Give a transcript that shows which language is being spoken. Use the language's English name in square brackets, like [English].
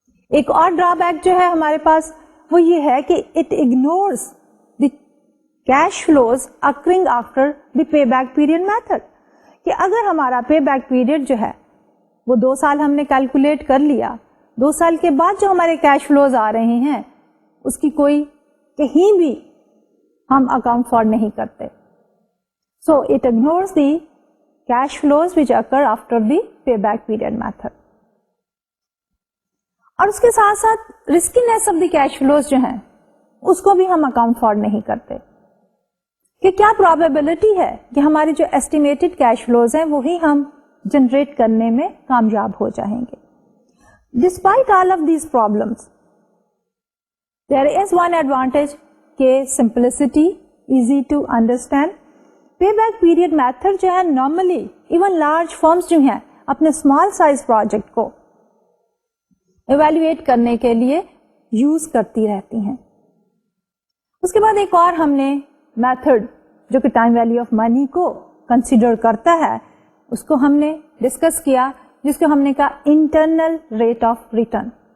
[Urdu] ایک اور ڈرا بیک جو ہے ہمارے پاس وہ یہ ہے کہ [English] it ignores the cash flows occurring after the payback period method, [Urdu] کہ اگر ہمارا پے بیک پیریڈ جو ہے وہ 2 سال ہم نے کیلکولیٹ کر لیا, 2 سال کے بعد جو ہمارے کیش فلوز آ رہے ہیں اس کی کوئی کہیں بھی ہم اکاؤنٹ فار نہیں کرتے. [English] So it ignores the cash flows which occur after the payback period method. [Urdu] اور اس کے ساتھ ساتھ [English] riskiness of the cash flows [Urdu] جو ہیں اس کو بھی ہم اکاؤنٹ فار نہیں کرتے, کہ کیا probability ہے کہ ہماری جو estimated cash flows ہیں وہی ہم جنریٹ کرنے میں کامیاب ہو جائیں گے. [English] Despite all of these problems, there is one advantage کہ simplicity, easy to understand. [Urdu] Pay back period method جو ہے نارملی ایون لارج فرمز جو ہیں اپنے اسمال سائز پروجیکٹ کو ایویلویٹ کرنے کے لیے یوز کرتی رہتی ہیں. اس کے بعد ایک اور ہم نے میتھڈ جو کہ ٹائم ویلیو آف منی کو کنسیڈر کرتا ہے اس کو ہم نے ڈسکس کیا, جس کو ہم نے کہا انٹرنل ریٹ آف ریٹرن.